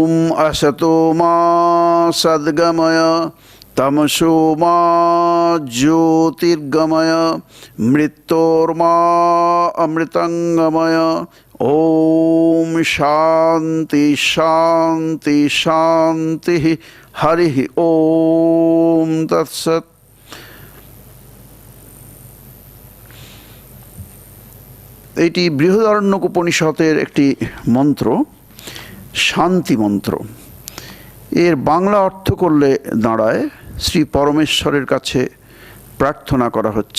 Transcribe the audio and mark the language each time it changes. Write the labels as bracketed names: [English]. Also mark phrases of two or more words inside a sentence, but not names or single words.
[Sanskrit] असतो मा सद्गमय तमसो मा ज्योतिर्गमय मृत्योर्मा अमृतंगमय। ओम शांति शांति शांति। हरि ओम तत्सत्। [Bangla] এটি বৃহদারণ্যক উপনিষদের একটি মন্ত্র, শান্তি মন্ত্র। এর বাংলা অর্থ করলে দাঁড়ায় শ্রী পরমেশ্বরের কাছে প্রার্থনা করা হচ্ছে।